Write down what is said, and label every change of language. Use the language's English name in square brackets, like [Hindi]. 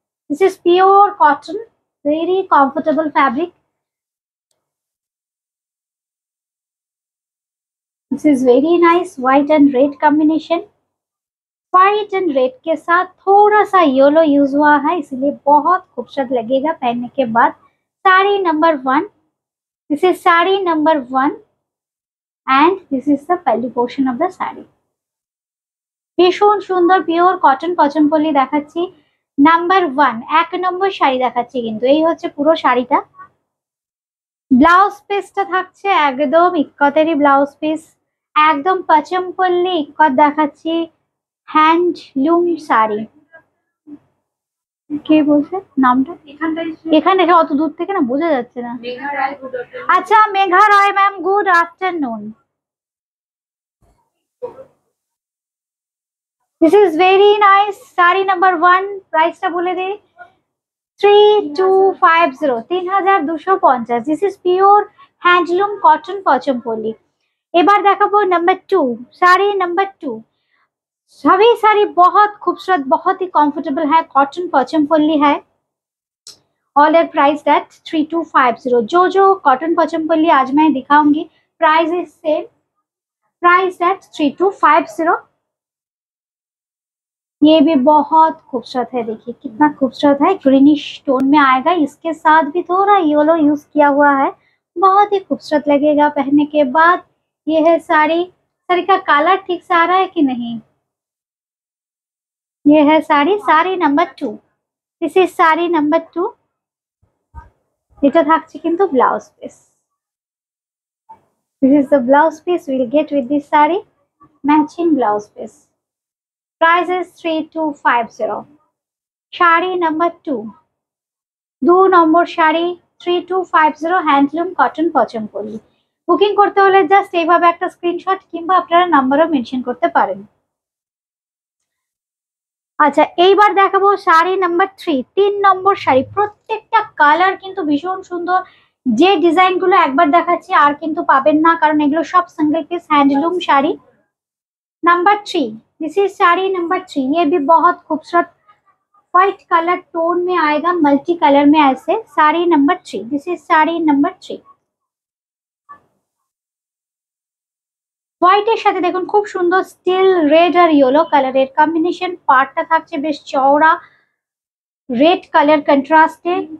[English] This is pure cotton, very comfortable fabric. This is very nice white and red combination. [Hindi] White and red के साथ थोड़ा सा yellow use हुआ है, इसलिए बहुत खूबसूरत लगेगा पहनने के बाद। [English] Sari number 1, this is sari number 1 and this is the belly portion of the sari. [Bangla] ভীষণ সুন্দর পিওর কটন পচমপল্লি দেখাচ্ছি। নাম্বার 1 এক নম্বর শাড়ি দেখাচ্ছি, কিন্তু এই হচ্ছে পুরো শাড়িটা। ব্লাউজ পিসটা থাকছে একদম ইক্কতেরই ব্লাউজ পিস, একদম পচমপল্লি ইক্কত দেখাচ্ছি। হ্যান্ডলুম শাড়ি। কে বলছে নামটা? এখানে অত দূর থেকে না বোঝা যাচ্ছে না। আচ্ছা মেঘা রায় ma'am, good afternoon. [English] This is very nice sari number 1। [Bangla] প্রাইসটা বলে দিই, 3250, 3250। [English] This is pure handloom cotton Pochampally. [Bangla] এবার দেখাবো নাম্বার 2, [Hindi] साड़ी नंबर 2। सभी साड़ी बहुत खूबसूरत, बहुत ही कंफर्टेबल है, कॉटन पचमपल्ली है। [English] All are price at 3250। [Hindi] जो कॉटन पचमपल्ली आज मैं दिखाऊंगी [English] Price is same, price at 3250। [Hindi] ये भी बहुत खूबसूरत है, देखिए कितना खूबसूरत है, ग्रीनिश टोन में आएगा। इसके साथ भी थोड़ा येलो यूज किया हुआ है, बहुत ही खूबसूरत लगेगा पहनने के बाद। ये है साड़ी। साड़ी का कलर ठीक से आ रहा है कि नहीं? ये है sari, sari number 2। [English] This is sari number 2। [Bangla] এটা থাকছে কিন্তু blouse piece. [English] This is the blouse piece we'll get with this saree, matching blouse piece. Price is 3250। [Bangla] Sari number 2, 2 number sari 3250 handloom cotton Pochampally. Booking করতে হলে জাস্ট এইভাবে একটা স্ক্রিনশট কিংবা আপনারা নাম্বারও মেনশন করতে পারেন। আচ্ছা এইবার দেখাবো শাড়ি নাম্বার 3, 3 নম্বর শাড়ি। প্রত্যেকটা কালার কিন্তু ভীষণ সুন্দর। যে ডিজাইন গুলো একবার দেখাচ্ছি আর কিন্তু পাবেন না, কারণ এগুলো সব single piece handloom sari. [English] Number 3, this is sari number 3। [Hindi] ये भी बहुत खूबसूरत व्हाइट कलर टोन में आएगा, मल्टी कलर में ऐसे। [English] Sari number 3, this is sari number 3। [Bangla] হোয়াইটের সাথে দেখুন খুব সুন্দর স্টিল রেড আর ইয়েলো কালারের কম্বিনেশন। পার্টটা থাকছে বেশ চওড়া রেড কালার কন্ট্রাস্টে।